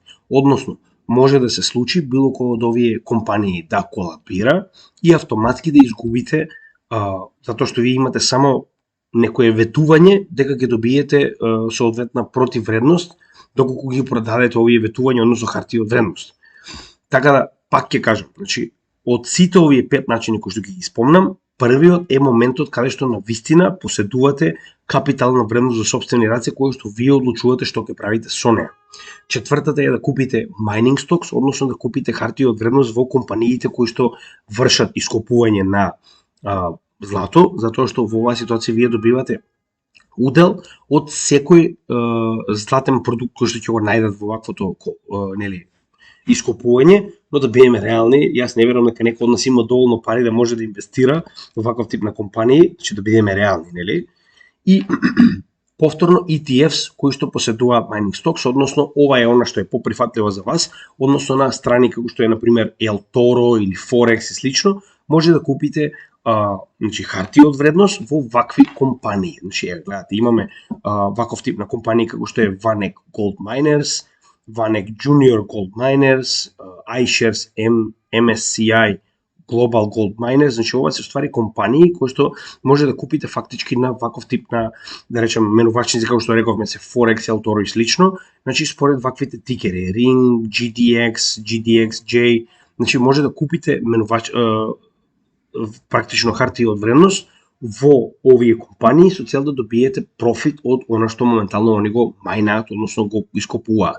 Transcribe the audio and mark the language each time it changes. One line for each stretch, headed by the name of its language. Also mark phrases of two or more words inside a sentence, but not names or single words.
Macedonian: Односно, може да се случи било кој од овие компании да колабира и автоматски да изгубите, затоа што вие имате само некое ветување дека ќе добиете соодветна противвредност доколку ги продадете овие ветувања, односно хартија од вредност. Така да, пак ќе кажам, значи, од сите овие 5 начини кои што ги спомнам, првиот е моментот каде што навистина поседувате капитална вредност за сопствени раце кој што вие одлучувате што ќе правите со неа. Четвртата е да купите
English: mining stocks,
Macedonian: односно да купите хартија од вредност во компаниите кои што вршат ископување на злато, затоа што во оваа ситуација вие добивате удел од секој златен продукт кој што ќе го најдат во ваквото ископување, но да бидеме реални, јас не верувам дека некој од нас има доволно пари да може да инвестира во ваков тип на компании, значи да бидеме реални, нели? И повторно ETFs кои што поседуваат
English: mining stocks,
Macedonian: односно ова е она што е поприфатливо за вас, односно на страни како што е на пример El Toro или Forex и слично, може да купите значи хартија од вредност во вакви компании. Значи гледате, имаме ваков тип на компании како што е Vanek Gold Miners, Vanek Junior Gold Miners, iShares, MSCI Global Gold Miners, значи ова се ствари компании кои што може да купите фактички на ваков тип на, да речеме, менувачници како што рековме се Forex, Altoro и слично, значи според ваквите тикери, Ring, GDX, GDXJ, значи може да купите практично хартија од вредност во овие компании со цел да добиете профит од она што моментално они го мајнаат, односно го ископуваат.